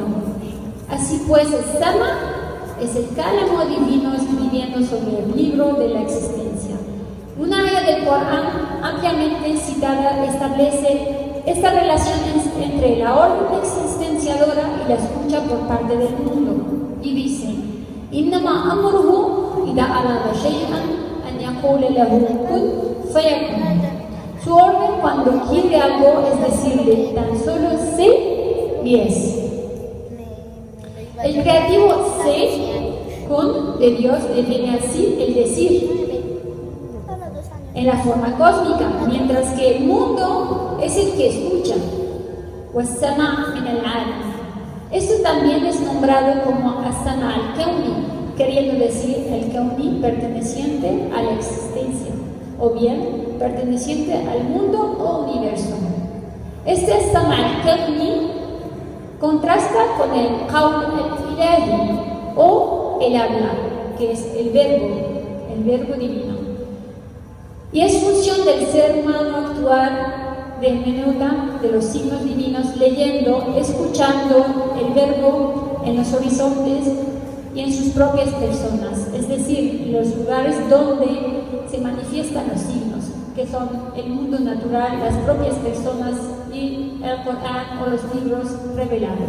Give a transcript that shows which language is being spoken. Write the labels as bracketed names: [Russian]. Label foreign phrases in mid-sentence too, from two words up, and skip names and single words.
[Spanish] Así pues, el Sama es el cálamo divino escribiendo sobre el libro de la existencia. Una aya del Corán ampliamente citada establece esta relación entre la orden existenciadora y la escucha por parte del mundo, y dice: [Arabic] إنما أمره إذا أراد شيئا أن يقول له كن فيكون. [Spanish] Su orden cuando quiere algo es decirle tan solo sé y es. El creativo sé con de Dios le viene así el decir en la forma cósmica, mientras que el mundo es el que escucha. [Arabic] وسماع من العالم. [Spanish] Esto también es nombrado como [Arabic] السماع الكوني, [Spanish] queriendo decir el Kauni perteneciente a la existencia, o bien perteneciente al mundo o universo. Este [Arabic] السماع الكوني [Spanish] contrasta con el [Arabic] القول الإلهي [Spanish] o el habla, que es el verbo divino. Y es función del ser humano actuar de menuda de los signos divinos, leyendo, escuchando el verbo en los horizontes y en sus propias personas, es decir, los lugares donde se manifiestan los signos, que son el mundo natural, las propias personas y el Corán o los libros revelados.